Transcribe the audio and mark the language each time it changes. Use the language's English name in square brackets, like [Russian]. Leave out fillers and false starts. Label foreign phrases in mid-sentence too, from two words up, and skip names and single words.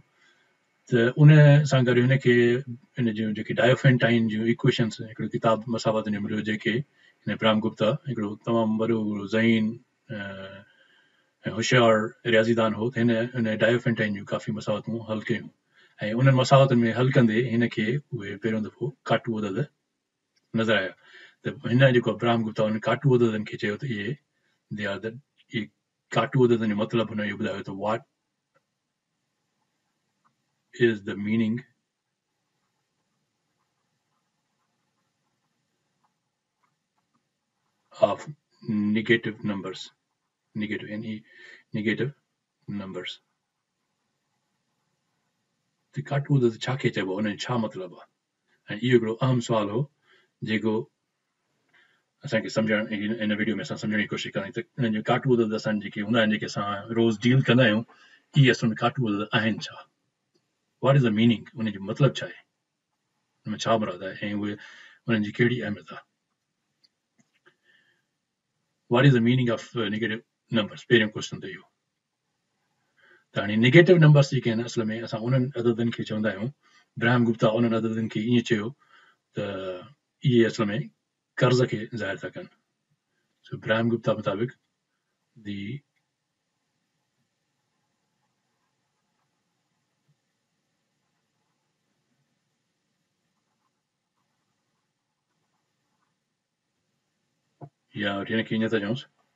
[Sindhi] त उन सां गॾु हिनखे हिन जूं जेके डायोफेंटाइन जूं इक्वेशन्स हिकिड़ो किताब मसावत में मिलियो, जेके हिन ब्राह्म गुप्ता हिकिड़ो तमामु वॾो ज़हीन ऐं होशियारु रियाज़ीदान हो, त हिन डायोफेंटाइन जूं काफ़ी मसावतूं हल कयूं. ऐं उन्हनि मसावतुनि में हल कंदे हिनखे उहे पहिरियों दफ़ो काटू अदद नज़र आया. त हिन जेको ब्राह्म गुप्ता उन काटू अददनि खे चयो त इहे काटू अददनि जो मतिलबु हुन इहो ॿुधायो त [English] what is the meaning of negative numbers, negative numbers. [Sindhi] त काटू अदद छा खे चइबो आहे, हुन जो छा मतिलबु आहे. ऐं इहो हिकिड़ो अहम सुवालु हो जेको असांखे सम्झण, इन वीडियो में असां सम्झण जी कोशिशि कंदासीं त हिन जो काटू अदद असां जेके हूंदा आहिनि, जेके असां रोज़ डील कंदा आहियूं, इहे असल में काटू अदद आहिनि छा. [English] what is the meaning, [Sindhi] उन जो मतिलबु छा आहे, हुन में छा मुराद आहे, ऐं उहे उन्हनि जी कहिड़ी अहमियत आहे. [English] what is the meaning of negative numbers, पहिरियों क्वेश्चन त इहो. [Sindhi] त हाणे [English] negative numbers [Sindhi] जेके आहिनि असल में असां उन्हनि अददनि खे चवंदा आहियूं. ब्राह्म गुप्ता उन्हनि अददनि खे ईअं चयो त इहे असल में कर्ज़ खे ज़ाहिर था कनि. सो ब्राह्म गुप्ता मुताबिक़ दी या हिनखे ईअं था चऊंसि